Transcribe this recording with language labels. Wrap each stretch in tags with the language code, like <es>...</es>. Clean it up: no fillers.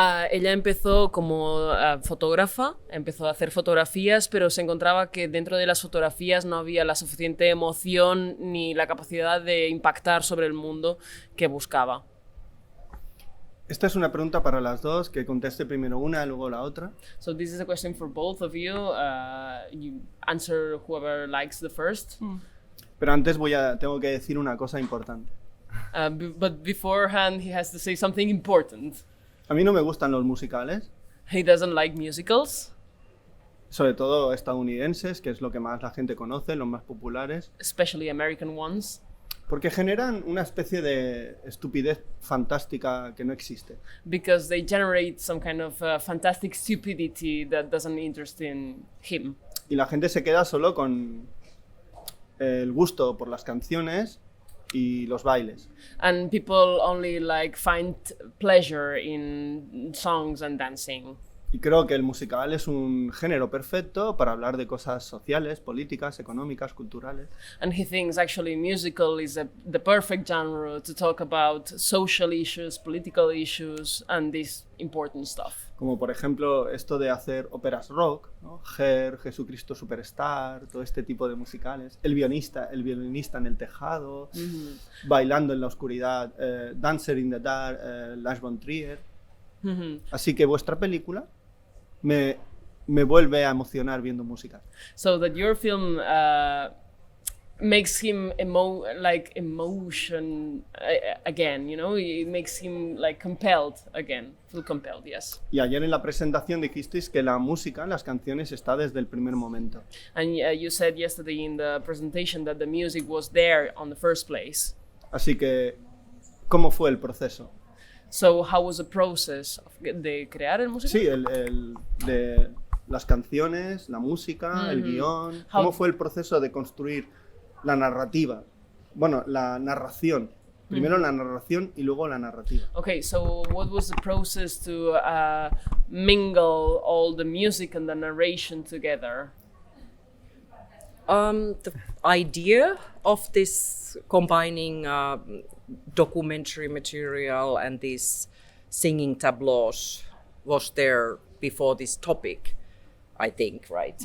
<es>Ella empezó como fotógrafa, empezó a hacer fotografías, pero se encontraba que dentro de las fotografías no había la suficiente emoción ni la capacidad de impactar sobre el mundo que buscaba. Esta es una pregunta para las dos, que conteste primero una y luego la otra.</es> <en>So this is a question for both of you. You answer whoever likes the first.</en> <es>Pero antes tengo que decir una cosa importante.</es> <en>But beforehand, he has to say something important.</en> <es>A mí no me gustan los musicales,</es> <en>He doesn't like musicals,</en> <es>sobre todo estadounidenses, que es lo que más la gente conoce, los más populares,</es> <en>especially American ones,</en> <es>porque generan una especie de estupidez fantástica que no existe.</es> <en>because they generate some kind of fantastic stupidity that doesn't interest in him.</en> <es>Y la gente se queda solo con el gusto por las canciones y los bailes.</es> <en>And people only like find pleasure in songs and dancing.</en> <es>Y creo que el musical es un género perfecto para hablar de cosas sociales, políticas, económicas, culturales.</es> <en>And he thinks actually musical is the perfect genre to talk about social issues, political issues, and this important stuff.</en> <es>Como por ejemplo esto de hacer óperas rock, ¿no? Her, Jesucristo Superstar, todo este tipo de musicales. El violinista en el tejado, Bailando en la oscuridad, Dancer in the Dark, Lars von Trier. Así que vuestra película me vuelve a emocionar viendo música.</es> <en>So that your film makes him emotion again, you know, it makes him like compelled again, feel compelled, yes.</en> <es>Y ayer en la presentación dijisteis que la música, las canciones, está desde el primer momento.</es> <en>And you said yesterday in the presentation that the music was there on the first place.</en> <es>Así que, ¿cómo fue el proceso?</es> <en>So how was the process</en> <es>de crear el música? Sí, de las canciones, la música, el guión. ¿Cómo fue el proceso de construir la narrativa? Bueno, la narración. Primero la narración y luego la narrativa.</es> <en>Okay, so what was the process to mingle all the music and the narration together? The idea of this combining documentary material and these singing tableaus was there before this topic, I think, right?</en>